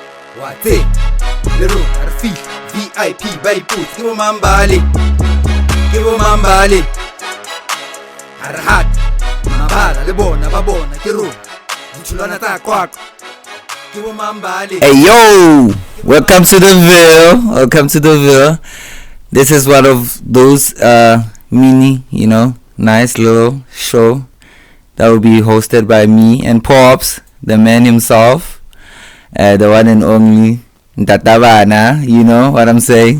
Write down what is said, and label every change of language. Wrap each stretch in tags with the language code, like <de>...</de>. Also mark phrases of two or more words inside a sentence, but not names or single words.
<st>Wate le rona re fihla VIP ba iputse ke bo mambale ha re hate mabala le bona ba bona ke rona ditholwana tsa kwakwa ke bo mambale.</st> <en>Hey yo, welcome to DeVille. This is one of those mini, nice little show that will be hosted by me and Pops, the man himself, the one and only Ntatavana, you know what I'm saying.</en>